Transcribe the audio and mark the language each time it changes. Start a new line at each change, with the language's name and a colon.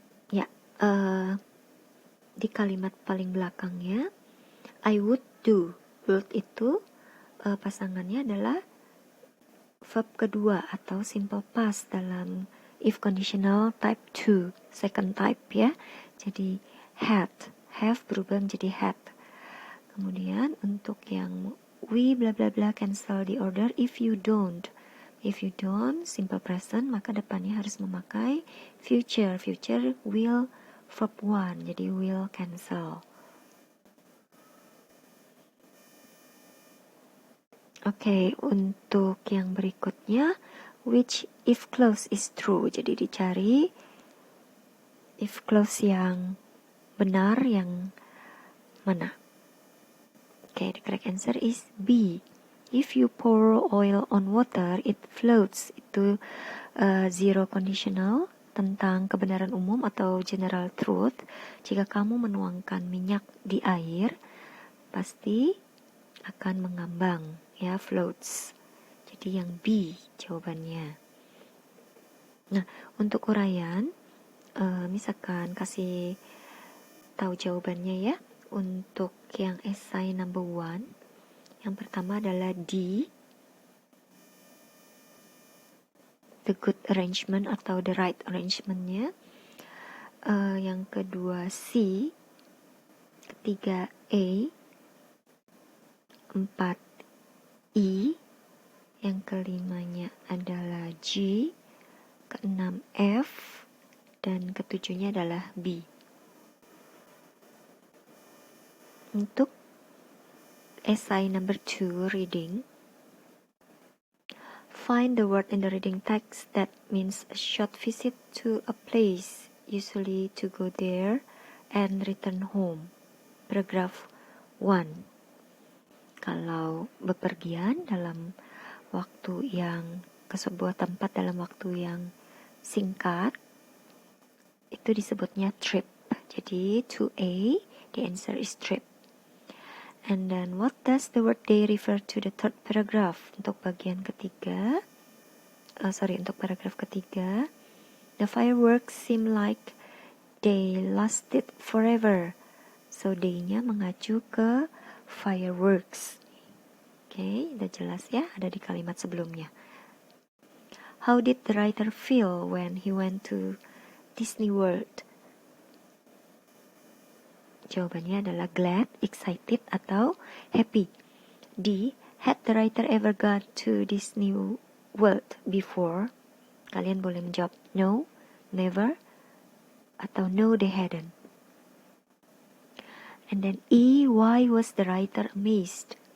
Indonesian: Ya, di kalimat paling belakangnya, I would do. Would itu pasangannya adalah verb kedua atau simple past dalam if conditional type 2, second type ya. Jadi had, have berubah menjadi had. Kemudian untuk yang we bla bla bla
English: cancel the order if you don't.
Indonesian: If you don't, simple present, maka depannya harus memakai future. Future will verb 1, jadi will cancel. Oke, untuk yang berikutnya,
English: which if clause is true.
Indonesian: Jadi dicari if clause yang benar, yang mana?
English: Oke, the correct answer is B. If you pour oil on water, it floats.
Indonesian: Itu zero conditional tentang kebenaran umum atau general truth. Jika kamu menuangkan minyak di air, pasti akan mengambang, ya, floats. Jadi yang B jawabannya. Nah, untuk uraian, misalkan kasih tahu jawabannya ya. Untuk yang essay number 1, yang pertama adalah D,
English: the good arrangement atau the right arrangementnya.
Indonesian: Yang kedua C, ketiga A, 4 E, yang kelimanya adalah G, keenam F, dan ketujuhnya adalah B. Untuk
English: essay number 2 reading, find the word in the reading text that means a short visit to a place, usually to go there and return home. Paragraph 1.
Indonesian: Kalau bepergian dalam waktu yang ke sebuah tempat dalam waktu yang singkat, itu disebutnya trip. Jadi 2A,
English: the answer is trip. And then what does the word day refer to the third paragraph?
Indonesian: Untuk bagian ketiga, untuk paragraf ketiga,
English: the fireworks seem like they lasted forever.
Indonesian: So day-nya mengacu ke fireworks. Oke, udah jelas ya, ada di kalimat sebelumnya.
English: How did the writer feel when he went to Disney World?
Indonesian: Jawabannya adalah glad, excited, atau happy. D.
English: Had the writer ever gone to Disney World before?
Indonesian: Kalian boleh menjawab no, never, atau
English: no, they hadn't. And then E. Why was the writer amazed?